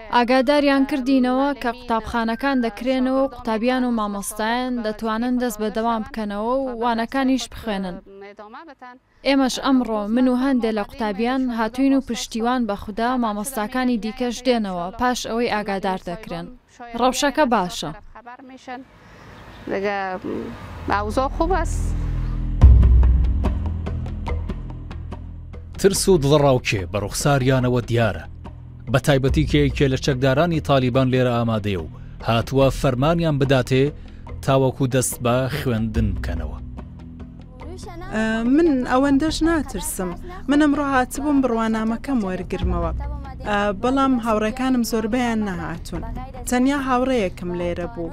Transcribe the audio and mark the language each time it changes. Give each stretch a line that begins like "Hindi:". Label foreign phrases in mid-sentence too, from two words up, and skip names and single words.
Central Kurdish: ئاگاداریان کردینەوە کە قوتابخانەکان دەکرێنەوە و قوتابیان و مامۆستایان دەتوانن دەست بە دەوام بکەنەوە و وانەکانیش بخوێنن. ئێمەش ئەمڕۆ من و هەندێک لە قوتابیان هاتوین و پشتیوان بە خوددا مامۆستاکانی دیکەش دێنەوە پاش ئەوەی ئاگادار دەکرێن. ڕەوشەکە باشە.
Persian: ئەوزۆ خوب است.
Central Kurdish: ترس و دڵڕاوکێ بە ڕوخساریانەوە دیارە، بە تایبەتی کەیەکێ لە چەکدارانی تالیبان لێرە ئامادەیە و هاتووە فەرمانیان بداتێ تاوەکو دەست بە خوێندن بکەنەوە. من ئەوەندەش ناترسم، من ئەمڕۆ هاتبووم بڕوانامەکەم وەرگرمەوە، بەڵام هاوڕێکانم زۆربەیان نەهاتوون، تەنیا هاوڕەیەکم لێرە بوو.